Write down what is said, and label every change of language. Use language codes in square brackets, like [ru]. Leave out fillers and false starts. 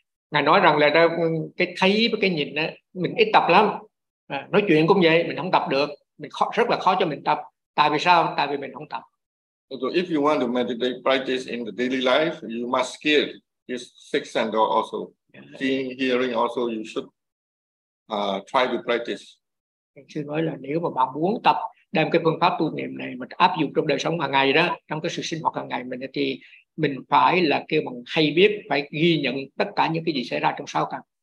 [vi] Ngài nói rằng là cái thấy với cái nhìn đó, mình ít tập lắm. Nói chuyện cũng vậy, mình không tập được, mình khó, rất là khó cho mình tập. Tại vì sao? Tại vì mình không tập. [en] So if you want to meditate practice in the daily life, you must skill this sixth sense also. Seeing, hearing also, you should try to practice. [vi] Thầy sư nói là nếu mà bạn muốn tập đem cái phương pháp tu niệm này mà áp dụng trong đời sống hàng ngày đó, trong cái sự sinh hoạt hàng ngày mình thì mình phải là kêu bằng hay biết, phải ghi nhận tất cả những cái gì xảy ra trong sáu căn.